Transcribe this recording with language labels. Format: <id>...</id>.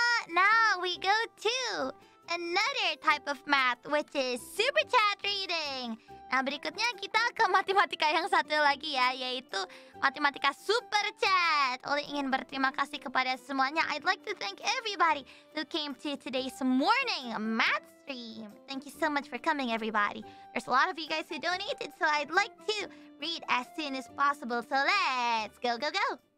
<en>Now we go to another type of math, which is super chat reading.</en> <id>Nah, berikutnya kita ke matematika yang satu lagi ya, yaitu matematika super chat. Oleh ingin berterima kasih kepada semuanya.</id> <en>I'd like to thank everybody who came to today's morning math stream. Thank you so much for coming, everybody. There's a lot of you guys who donated, so I'd like to read as soon as possible. So let's go, go, go.</en>